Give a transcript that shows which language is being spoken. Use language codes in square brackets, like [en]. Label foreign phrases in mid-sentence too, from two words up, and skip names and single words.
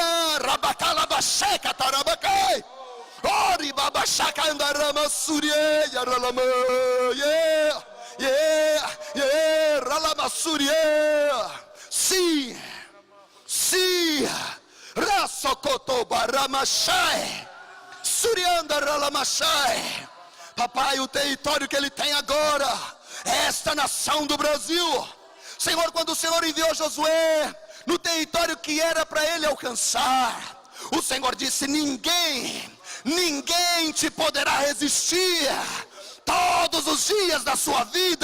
[pt] Rabacalabacheca tarabacai. Ori babachaca andarama surie yaralama. Ralama surie. Sim, sim. Rasokoto baramachai. Surianda ralamachai. Papai, o território que ele tem agora, esta nação do Brasil. Senhor, quando o Senhor enviou Josué no território que era para ele alcançar, o Senhor disse: ninguém te poderá resistir todos os dias da sua vida.